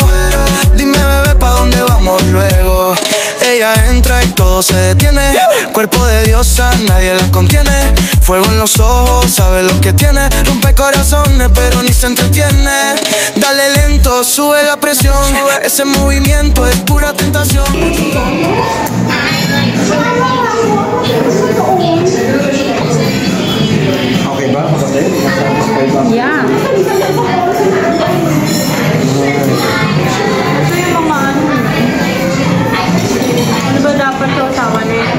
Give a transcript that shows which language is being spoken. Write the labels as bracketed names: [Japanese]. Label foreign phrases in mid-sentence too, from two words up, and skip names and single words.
[Spanish] Dime, bebé, ¿pa' dónde vamos luego? Ella entra y todo se detiene. Cuerpo de diosa, nadie la contiene. Fuego en los ojos, sabe lo que tiene. Rompe corazones, pero ni se entretiene. Dale lento, sube la presión. Ese movimiento es pura tentación. [Filipino] Okay ba? Makasaya? [English] Yeah. [Filipino] Ano ba dapat sa usawa na yun?